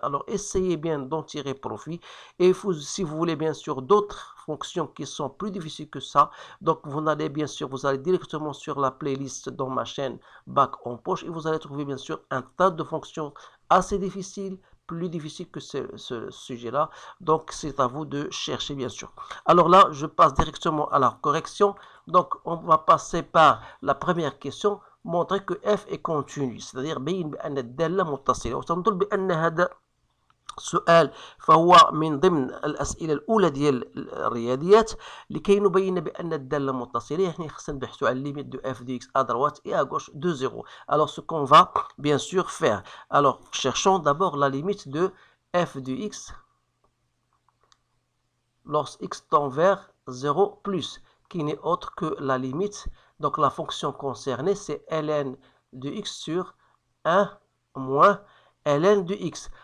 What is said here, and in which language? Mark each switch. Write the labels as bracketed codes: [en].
[fr] Alors essayez bien d'en tirer profit, et si vous voulez bien sûr d'autres fonctions qui sont plus difficiles que ça, donc vous allez directement sur la playlist dans ma chaîne Bac en poche, et vous allez trouver bien sûr un tas de fonctions assez difficiles, plus difficile que ce sujet-là. Donc, c'est à vous de chercher, bien sûr. Alors là, je passe directement à la correction. Donc, on va passer par la première question. Montrer que f est continu. C'est-à-dire, [ar] بين بأن الدالة متصلة. وتنظر بأن هذا سؤال فهو من ضمن الأسئلة الأولى ديال الرياضيات. لكي نبين بأن الدالة متصلة، يعني خصنا نبحثوا على [fr] limite de f de x à droite et à gauche de 0. Alors ce qu'on va bien sûr faire, alors cherchons d'abord la limite de f de x lorsque x tend vers 0 plus, qui n'est autre que la limite, donc la fonction concernée c'est ln de x sur 1 moins ln de x.